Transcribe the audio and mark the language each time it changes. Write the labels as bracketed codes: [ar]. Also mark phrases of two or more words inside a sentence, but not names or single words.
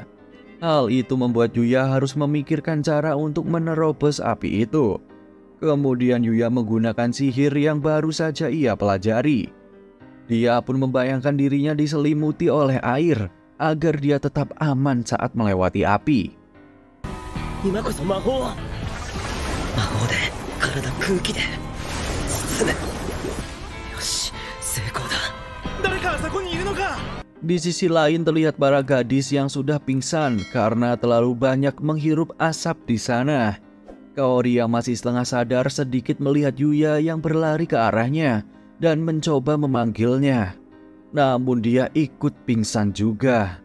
[id] Hal itu membuat Yuya harus memikirkan cara untuk menerobos api itu. Kemudian Yuya menggunakan sihir yang baru saja ia pelajari. Dia pun membayangkan dirinya diselimuti oleh air agar dia tetap aman saat melewati api. [ja] 今こそ魔法魔法で体空気で包む。よし、成功だ。誰かあそこにいるのか。 [id] Di sisi lain terlihat para gadis yang sudah pingsan karena terlalu banyak menghirup asap di sana. Kaori yang masih setengah sadar sedikit melihat Yuya yang berlari ke arahnya dan mencoba memanggilnya. Namun dia ikut pingsan juga.